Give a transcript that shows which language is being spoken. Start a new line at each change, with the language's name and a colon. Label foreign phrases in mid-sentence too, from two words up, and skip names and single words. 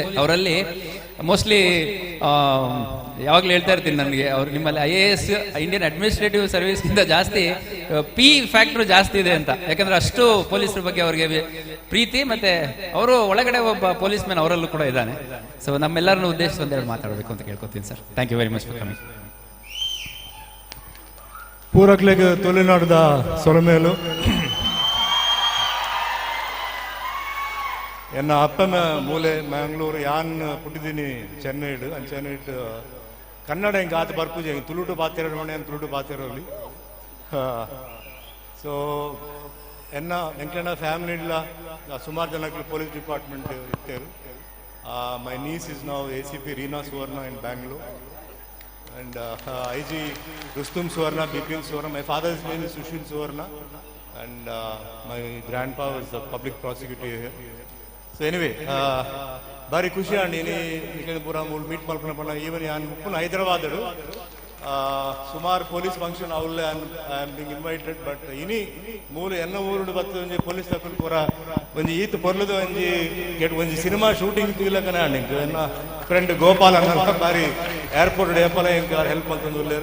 Kannada: ಅವರಲ್ಲಿ ಮೋಸ್ಟ್ಲಿ ಯಾವಾಗಲೂ ಹೇಳ್ತಾ ಇರ್ತೀನಿ ನನಗೆ, ಅವ್ರು ನಿಮ್ಮಲ್ಲಿ IAS
English: Indian Administrative
Kannada: ಸರ್ವಿಸ್ಗಿಂತ ಜಾಸ್ತಿ P ಫ್ಯಾಕ್ಟ್ರು ಜಾಸ್ತಿ ಇದೆ ಅಂತ. ಯಾಕಂದ್ರೆ ಅಷ್ಟು ಪೊಲೀಸರ ಬಗ್ಗೆ ಅವ್ರಿಗೆ ಪ್ರೀತಿ, ಮತ್ತೆ ಅವರು ಒಳಗಡೆ ಒಬ್ಬ
English: police man
Kannada: ಅವರಲ್ಲೂ ಕೂಡ ಇದ್ದಾನೆ. ಸೊ ನಮ್ಮೆಲ್ಲರನ್ನು ಉದ್ದೇಶಿಸಿ ಒಂದೆರಡು ಮಾತಾಡಬೇಕು ಅಂತ ಕೇಳ್ಕೊತೀನಿ ಸರ್.
English: Thank you very much for coming.
Tulu: ಪೂರಕ್ಲೆಗ್ ತುಳುನಾಡದ ಸೊಲಮೇಲು ಎನ್ನ ಅಪ್ಪನ ಮೂಲೆ ಮ್ಯಾಂಗ್ಳೂರು. ಯಾನ್ ಪುಟ್ಟಿದ್ದೀನಿ ಚೆನ್ನೈಡು. ಚೆನ್ನೈಟ್ ಕನ್ನಡ ಹಿಂಗೆ ಆತ ಬರ್ಪೂಜೆ ತುಳುಟು ಪಾತಿರೋ ಮನೆ ಅಂತ ತುಳುಟು ಪಾತಿರೋಲಿ. ಸೊ ಎನ್ನ ಎಂಕ್ಲನ ಫ್ಯಾಮಿಲಿ ಇಲ್ಲ ಸುಮಾರು ಜನಕ್ಕೆ
English: police department
Tulu: ಇರ್ತೇರು.
English: My niece is now ACP Reena Suvarna in Bangalore. And IG Rustum Suvarna, Bipin Suvarna. My father's name is Sushil Suvarna, and my grandpa was the public prosecutor here. So anyway,
Tulu: bari khushi andi ini pura mool meet malpana panna even yan pun Hyderabad adu sumar
English: police function
Tulu: avule
English: I am being invited,
Tulu: but ini mool enna oorudu battu onji police takul pura onji eet porludu onji get onji
English: cinema shooting
Tulu: tilakana andi enna friend Gopal anna bari airport depala inka help maltandu ullaru.